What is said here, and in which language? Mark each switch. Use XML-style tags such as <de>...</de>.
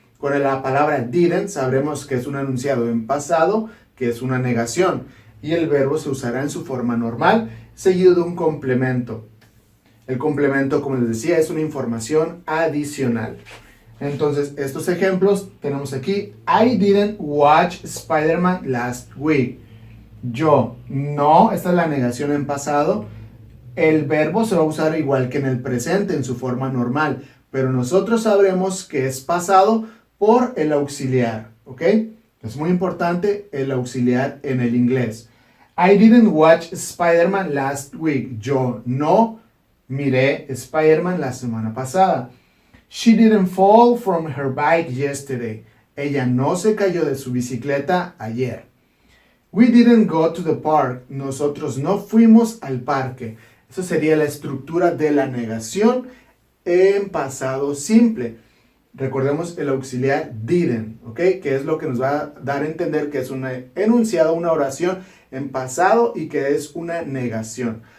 <es>Con la palabra didn't sabremos que es un enunciado en pasado, que es una negación. Y el verbo se usará en su forma normal, seguido de un complemento. El complemento, como les decía, es una información adicional. Entonces, estos ejemplos tenemos aquí.</es> <en>I didn't watch Spider-Man last week.</en> <es>Yo no, esta es la negación en pasado. El verbo se va a usar igual que en el presente, en su forma normal. Pero nosotros sabremos que es pasado por el auxiliar, ¿ok? Es muy importante el auxiliar en el inglés.</es> <en>I didn't watch Spider-Man last week.</en> <es>Yo no miré Spider-Man la semana pasada.</es> <en>She didn't fall from her bike yesterday.</en> <es>Ella no se cayó de su bicicleta ayer.</es> <en>We didn't go to the park.</en> <es>Nosotros no fuimos al parque. Eso sería la estructura de la negación en pasado simple. Recordemos el auxiliar didn't, ¿ok? Que es lo que nos va a dar a entender que es un enunciado, una oración en pasado y que es una negación.</es>